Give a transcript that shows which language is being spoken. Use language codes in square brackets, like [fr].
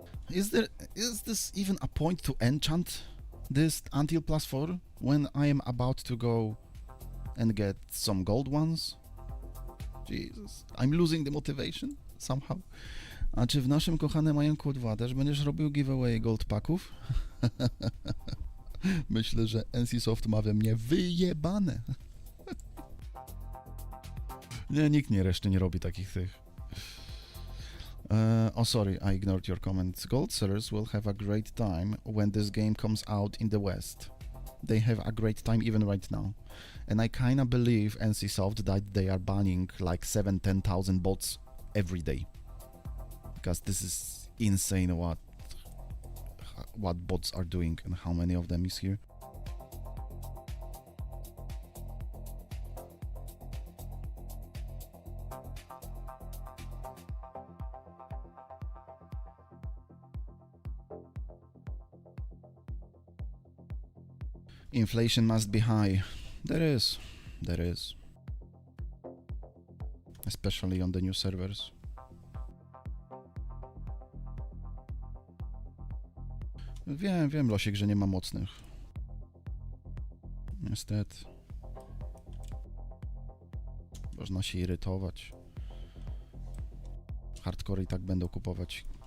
[en] Is this even a point to enchant this until +4 when I am about to go and get some gold ones? Jesus, I'm losing the motivation somehow. [pl] A czy w naszym kochanym Majonku 2 też będziesz robił giveaway gold packów? Myślę, że NCSoft ma we mnie wyjebane. Nie, nikt reszty nie robi takich tych. [en] Oh, sorry, I ignored your comments. Gold sellers will have a great time when this game comes out in the West. They have a great time even right now. And I kinda believe NCSoft that they are banning like 7-10,000 bots every day. Because this is insane what bots are doing and how many of them is here. Inflation must be high. There is. Especially on the new servers. [pl] Wiem, Losiek, że nie ma mocnych. Niestety. Można się irytować. Hardcore i tak będą kupować.